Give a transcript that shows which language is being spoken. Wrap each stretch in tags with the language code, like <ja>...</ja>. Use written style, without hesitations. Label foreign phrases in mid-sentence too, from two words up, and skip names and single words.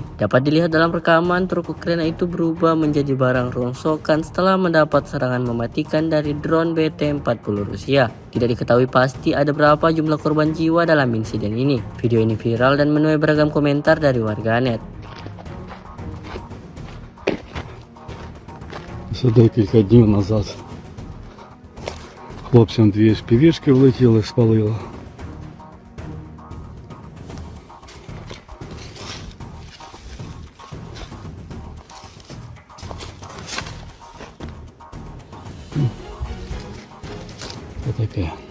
<id>Dapat dilihat dalam rekaman, truk Ukraina itu berubah menjadi barang rongsokan setelah mendapat serangan mematikan dari drone BT-40 Rusia. Tidak diketahui pasti ada berapa jumlah korban jiwa dalam insiden ini. Video ini viral dan menuai beragam komentar dari warganet.</id> <uk>Це декілька днів назад хлопцям дві шпівішки влетіли, спалило. Таке.</uk>